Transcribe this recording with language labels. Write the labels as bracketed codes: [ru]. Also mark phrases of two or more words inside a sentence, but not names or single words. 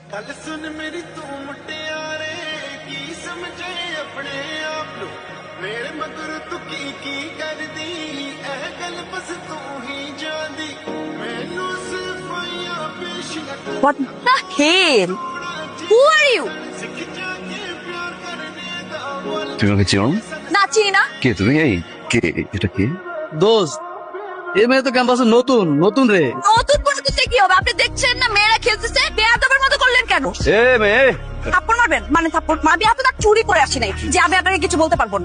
[pa] ਗੱਲ ਸੁਣ ਮੇਰੀ ਤੂੰ ਮੁਟਿਆਰੇ ਕੀ ਸਮਝੇ ਆਪਣੇ ਆਪ ਨੂੰ ਮੇਰੇ ਮਗਰ ਤੂੰ ਕੀ ਕਰਦੀ ਐ ਗੱਲ ਬਸ ਤੂੰ ਹੀ ਜਾਣਦੀ ਮੈਨੂੰ ਸਫ਼ਾਈਆਂ ਪੇਸ਼ ਨਾ ਕਰ [en] What the hell? Who are you? [pa] ਸਿੱਖ ਜਾ ਕੇ ਪਿਆਰ ਕਰਨੇ ਦਾ ਬੋਲ [bn] তুমি আমাকে চেনো না? না চিনি না। কে তুমি? এই কে এটা কে? দোস্ত এই মেয়ে তো ক্যাম্পাসে নতুন নতুন রে। নতুন পরিস্থিতি কি হবে? আপনি দেখছেন না মেয়েরা খেলতেছে, বেয়াদবের মতো করলেন কেন? এ মেয়ে থাপ্পড় মারবেন? মানে থাপ্পড় মারবি? আপনি তো চুরি করে আসি নাই যে আমি আপনাকে কিছু বলতে পারবো না।